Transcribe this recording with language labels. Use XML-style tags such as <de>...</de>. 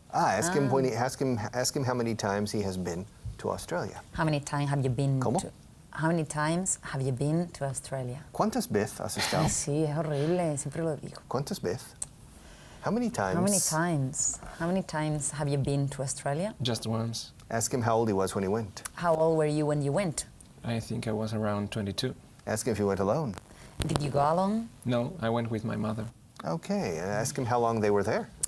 <en>Ask him when ask him how many times he has been to Australia. How many times have you been?</en> <es>¿Cómo?</es> <en>How many times have you been to Australia?</en> <es>¿Cuántas veces has estado? Sí, es horrible, siempre lo digo. ¿Cuántas veces?</es> <en>How many times? How many times? How many times have you been to Australia? Just once. Ask him how old he was when he went. How old were you when you went? I think I was around 22. Ask him if he went alone. Did you go alone? No, I went with my mother. Okay, and ask him how long they were there.</en>